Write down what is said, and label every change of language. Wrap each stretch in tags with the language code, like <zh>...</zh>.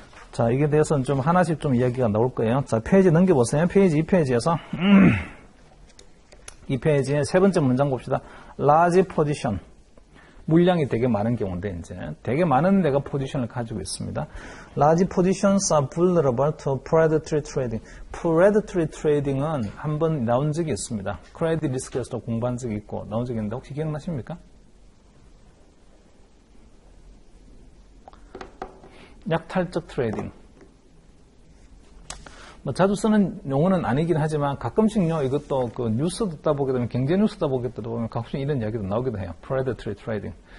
<ko>자, 이게 대해서는 좀 하나씩 좀 이야기가 나올 거예요. 자, 페이지 넘겨보세요. 페이지 2페이지에서 이 페이지의 세 번째 문장 봅시다.</ko> <en>large position.</en> <ko>물량이 되게 많은 경우인데, 이제 되게 많은 내가 포지션을 가지고 있습니다.</ko> <en>Large positions are vulnerable to predatory trading.</en> <ko>predatory trading은 한번 나온 적이 있습니다. 크레딧 리스크에서도 공부한 적이 있고 나온 적이 있는데 혹시 기억나십니까? 약탈적 트레이딩. 뭐 자주 쓰는 용어는 아니긴 하지만 가끔씩요, 이것도 그 뉴스 듣다 보게 되면, 경제 뉴스 듣다 보게 되면 가끔씩 이런 이야기도 나오기도 해요. predatory trading.</ko>